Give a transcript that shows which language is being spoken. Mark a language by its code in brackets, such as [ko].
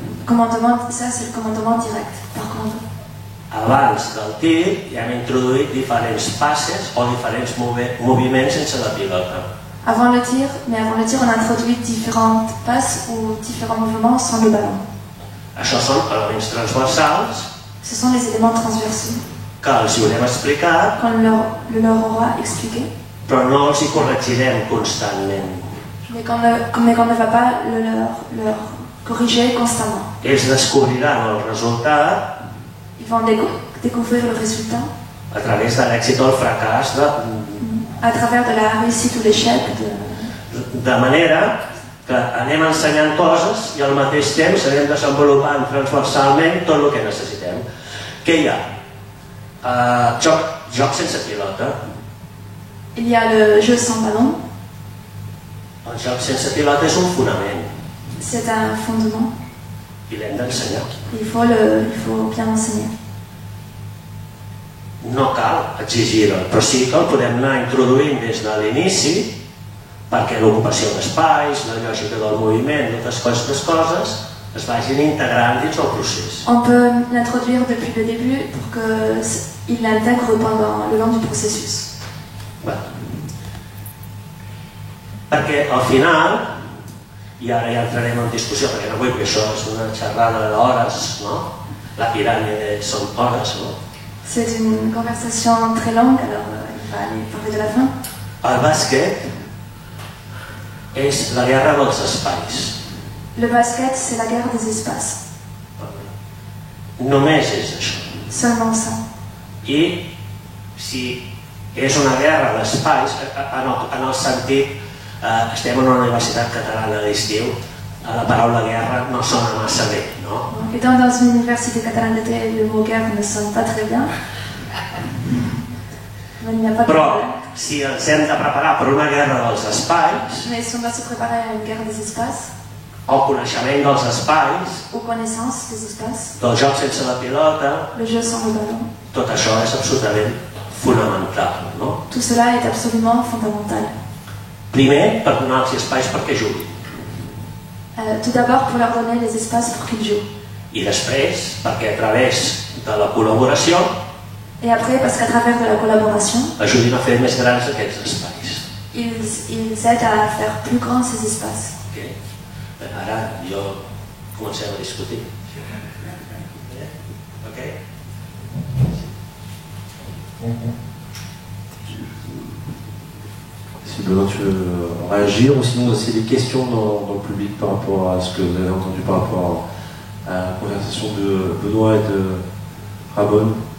[fr] Commandement, ça c'est le commandement direct, par contre. [ca] Abans del tir ja hem introduït diferents passes o diferents moviments sense la pilota. [fr] Avant le tir, on a introduit différentes passes ou différents mouvements sans le ballon. [ca] Això són elements transversals [fr] Ce sont les éléments transversaux [ca] que els hi haurem explicat, [fr] qu'on leur aura expliqué, [ca] però no els hi corregirem constantment. [fr] mais qu'on ne va pas leur corriger constamment. [ca] Ells descobriran el resultat [fr] Ils vont découvrir le résultat [ca] a través de l'èxit o el fracàs [fr] à travers de la réussite ou l'échec. [ca] de manera que anem ensenyant coses i al mateix temps anem desenvolupant transversalment tot el que necessitem. Què hi ha? Joc sense pilota. [fr] Il y a le jeu sans ballon, [ca] El joc sense pilota és un fonament [fr] c'est un fondement. [ca] i l'hem d'ensenyar. [fr] Il faut bien l'enseigner. [ca] No cal exigir-ho, però sí que el podem anar introduint des de l'inici perquè l'ocupació d'espais, la lògica del moviment, totes aquestes coses es vagin integrant dins el procés. [fr] On peut l'introduire depuis le début pour qu'il l'intègre pendant le long du processus. [ca] Perquè al final, i ara ja entrarem en discussió perquè no vull que això és una xerrada d'hores, no? La piràmide són hores, no? [fr] C'est une conversation très longue, alors il va aller parler de la fin. [ca] El bàsquet és la guerra dels espais. [fr] Le basket, c'est la guerre des espaces. [ca] Només és això. [fr] Seulement ça. [ca] I si és una guerra d'espais, en el sentit, estem en una universitat catalana d'estiu, la paraula guerra no sona massa bé, no? [fr] Étant dans une université catalane d'été, le mot guerre ne sonne pas très bien. Mais il n'y a pas de [ca] Però [fr] problème. [ca] si ens hem de preparar per una guerra dels espais, [fr] Mais si on doit se préparer à une guerre des espaces, [ca] el coneixement dels espais, [fr] ou connaissance des espaces, [ca] del joc sense la pilota, [fr] le jeu sans le ballon, [ca] tot això és absolutament fonamental, no? [fr] tout cela est absolument fondamental. [ca] Primer, per donar els espais perquè juguin. [fr] Tout d'abord pour leur donner les espaces pour qu'ils jouent. [ca] I després, perquè a través de la col·laboració [fr] Et après, parce qu'à travers de la collaboration, [ca] ajudin a fer més grans aquests espais. [fr] ils aident à faire plus grands ces espaces. [ca] Okay? Ara comencem a discutir. Okay? [fr] Si Benoît, tu veux réagir, ou sinon s'il y a des questions dans le public par rapport à ce que vous avez entendu par rapport à la conversation de Benoît et de Ramon.